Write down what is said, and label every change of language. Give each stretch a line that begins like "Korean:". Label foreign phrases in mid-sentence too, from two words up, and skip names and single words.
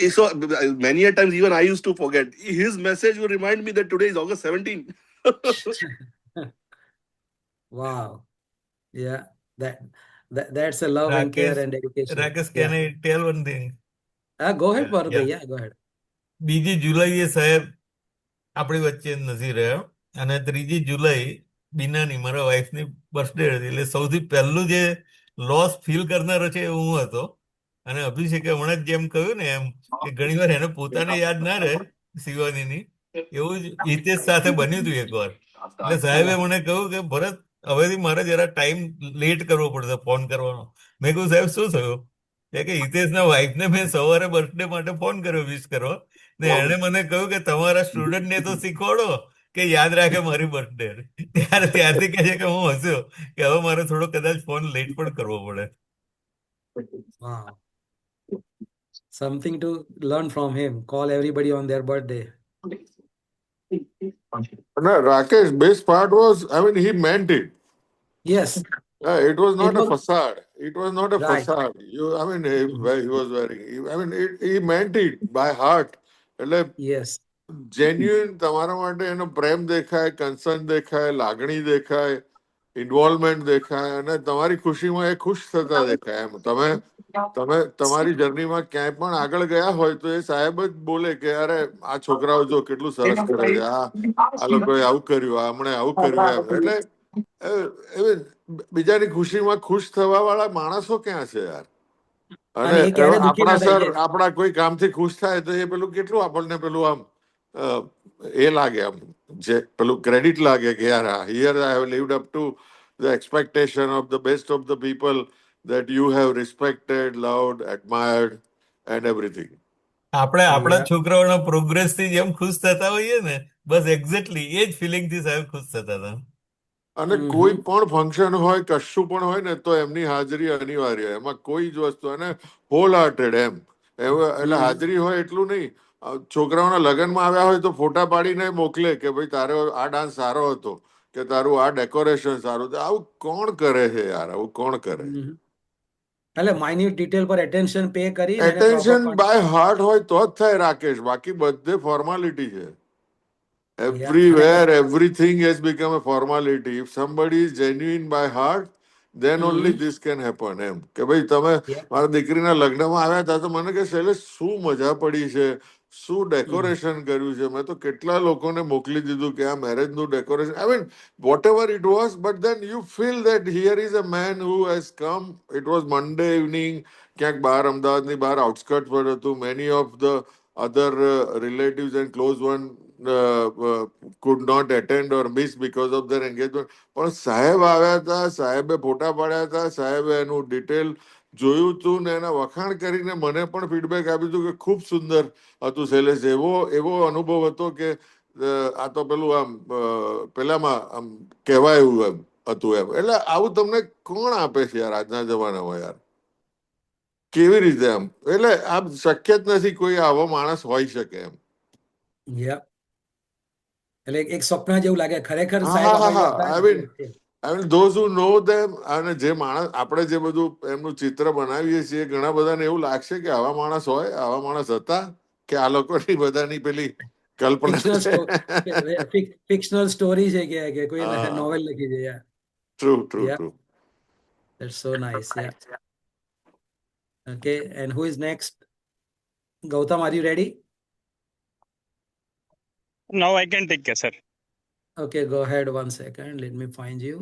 English: so many a times even I used to forget. His message will remind me that today is August 17th. Wow. Yeah. That's a love and care રાકેશ and dedication. રાકેશ can Yeah. I tell one thing? Go ahead, Bharat bhai. Yeah. Yeah, go ahead.
Gujarati: બીજી જુલાઈએ સાહેબ આપણી વચ્ચે નથી રહ્યો અને 3જી જુલાઈ બીનાની મારા વાઈફની બર્થડે હતી એટલે સૌથી પહેલું જે
English: loss feel
Gujarati: કરનારો છે એ હું હતો અને અભિષેકે હમણાં જ જેમ કહ્યું ને એમ કે ઘણીવાર એને પોતાને યાદ ના રહે શિવાનીની એવું જ હિતેશ સાથે બન્યું હતું એકવાર એટલે સાહેબે મને કહ્યું કે ભરત હવેથી મારે જરા
English: time late
Gujarati: કરવો પડશે ફોન કરવાનો મેં કહ્યું સાહેબ શું થયું કે હિતેશના વાઈફને મેં સવારે બર્થડે માટે ફોન કર્યો વિશ કરવા ને એણે મને કહ્યું કે તમારા સ્ટુડન્ટને તો શીખવાડો કે યાદ રાખે મારી બર્થડે ત્યારથી કહે છે કે હું હસ્યો કે હવે મારે થોડો કદાચ
English: phone late
Gujarati: પણ કરવો પડે.
English: Wow. Something to learn from him. Call everybody on their birthday. No, Rakesh, best part was, I mean, he meant it. Yes. It was not It a was facade. It was not a right. facade. I mean, he Mhm. was wearing. I mean, he meant it by heart.
Gujarati: એટલે
English: Yes.
Gujarati: જેન્યુઇન તમારા માટે એનો પ્રેમ દેખાય, કન્સર્ન દેખાય, લાગણી દેખાય, ઇન્વોલ્વમેન્ટ દેખાય અને તમારી ખુશીમાં એ ખુશ થતા દેખાય. એમ તમે તમે તમારી જર્નીમાં ક્યાંય પણ આગળ ગયા હોય તો એ સાહેબ જ બોલે કે અરે આ છોકરાઓ જો કેટલું સરસ કરે છે, આ લોકોએ આવું કર્યું, હમણે આવું કર્યું. એમ એટલે બીજાની ખુશીમાં ખુશ થવા વાળા માણસો ક્યાં છે યાર? અને અને એ ક્યારે દુઃખી આપણા ના થાય સર આપણા કોઈ કામથી ખુશ થાય તો એ પેલું કેટલું આપણને પેલું આમ એ લાગે, આમ જે પેલું ક્રેડિટ લાગે કે યાર
English: here I have lived up to the expectation of the best of the people that you have respected, loved, admired, and everything.
Gujarati: આપણે આપણા
English: Yeah.
Gujarati: છોકરાઓના પ્રોગ્રેસથી જેમ ખુશ થતા હોઈએ ને બસ એક્ઝેક્ટલી એ જ ફિલિંગથી સાહેબ ખુશ થતા હતા. અને કોઈ પણ ફંક્શન હોય, કશું પણ હોય ને તો એમની હાજરી અનિવાર્ય, એમાં કોઈ જ વસ્તુ, અને
English: whole hearted
Gujarati: એમ એટલે હાજરી હોય એટલું નહીં. છોકરાઓના લગ્નમાં આવ્યા હોય તો ફોટા પાડીને મોકલે કે ભાઈ તારો આ ડાન્સ સારો હતો, કે તારું આ ડેકોરેશન સારું. આવું કોણ કરે છે યાર? આવું કોણ કરે? એટલે
English: minute detail
Gujarati: પર
English: attention pay
Gujarati: કરી અને એટેન્શન પ્રોપર
English: by heart
Gujarati: હોય તો જ થાય રાકેશ, બાકી બધે ફોર્માલિટી છે.
English: Everywhere, everything has become a formality. If somebody is genuine by heart, then only this can happen.
Gujarati: એમ કે ભાઈ તમે મારા દીકરીના લગ્નમાં આવ્યા હતા તો મને કે શૈલેષ શું મજા પડી છે, શું ડેકોરેશન કર્યું છે, મેં તો કેટલા લોકોને મોકલી દીધું કે આ મેરેજનું ડેકોરેશન.
English: I mean, whatever it was, but then you feel that here is a man who has come. It was Monday evening,
Gujarati: ક્યાંક બહાર અમદાવાદની બહાર આઉટસ્કર્ટ પર હતું.
English: Many of the other relatives and close one could not attend or miss because of their engagement.
Gujarati: પણ સાહેબ આવ્યા હતા, સાહેબે ફોટા પાડ્યા હતા, સાહેબે એનું ડિટેલ જોયું હતું ને એના વખાણ કરીને મને પણ ફીડબેક આપ્યું હતું કે ખૂબ સુંદર હતું શૈલેષ. એવો અનુભવ હતો કે આ તો પેલું આમ પેલામાં આમ કહેવાય એવું એમ હતું એમ. એટલે આવું તમને કોણ આપે છે યાર આજના જમાનામાં યાર? કેવી રીતે એમ? એટલે આ શક્ય જ નથી કોઈ આવો માણસ હોઈ શકે એમ. એટલે એક સ્વપ્ન જેવું લાગે ખરેખર સાહેબ
English: I mean, those who know them,
Gujarati: અને જે માણસ આપણે જે બધું એમનું ચિત્ર બનાવીએ છીએ, ઘણા બધાને એવું લાગશે કે આવા માણસ હોય, આવા માણસ હતા, કે આ લોકોની બધાની પેલી કલ્પના.
English: fictional story
Gujarati: છે કે કોઈ નોવેલ લખી છે.
English: True. That's so nice. Yeah. Okay, and who is next? Gautam, are you ready? Now I can take care, sir. Okay, go ahead. 1 second. Let me find you.